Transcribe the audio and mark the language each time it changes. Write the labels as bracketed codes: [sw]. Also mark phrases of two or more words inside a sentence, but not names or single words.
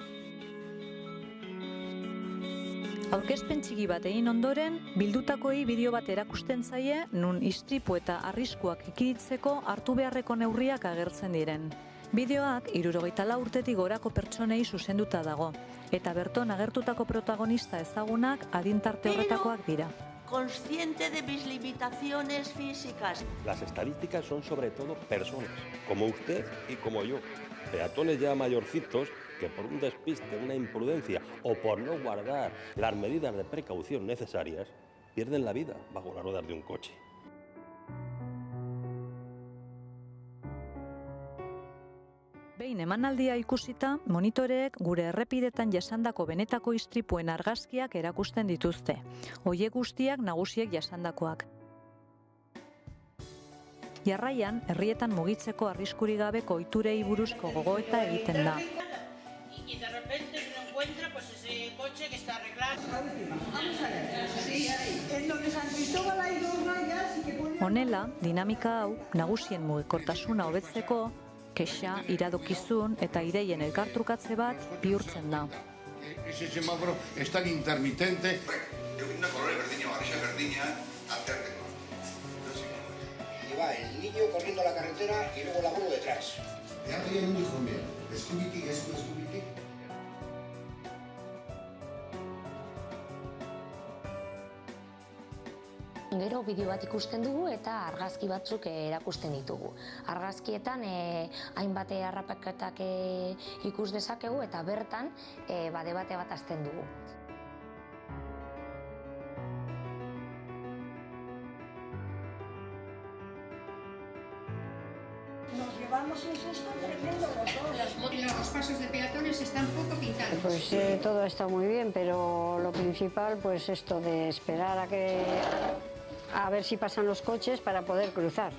[eu] Aurkezpen txiki bat egin ondoren, bildutakoei bideo bat erakusten zaie nun istripu eta arriskuak ekiditeko hartu beharreko neurriak agertzen diren. Bideoak 74 urtetik gorako pertsonei zuzenduta dago, eta berton agertutako protagonista ezagunak adintarte horretakoak dira. [es] Consciente de mis limitaciones físicas. Las estadísticas son sobre todo personas, como usted y como yo. Peatones ya mayorcitos que por un despiste, una imprudencia o por no guardar las medidas de precaución necesarias, pierden la vida bajo las ruedas de un coche. [eu] Behin emanaldia ikusita, monitoreek gure errepidetan jasandako benetako istripuen argazkiak erakusten dituzte. Horiek guztiak nagusiek jasandakoak. Jarraian, herrietan mugitzeko arriskurik gabeko ohiturei buruzko gogoeta egiten da. Honela, dinamika hau, nagusien mugikortasuna hobetzeko, kexa, iradokizun eta ideien elkartrukatze bat bihurtzen da. [es] Ese semáforo es tan intermitente. Una color berdina o arisa berdina, alternate. Y va el niño corriendo a la carretera y luego el abuelo detrás. Ya tiene un hijo mío. Escúbiti, escúbiti. [eu] Gero bideo bat ikusten dugu eta argazki batzuk erakusten ditugu. Argazkietan hainbat harrapaketak ikus dezakegu eta bertan debate bat hasten dugu. [es] Nos llevamos un susto tremendo los dos. Los pasos de peatones están poco pintados. Pues todo está muy bien, pero lo principal, pues esto de esperar a ver si pasan los coches para poder cruzar.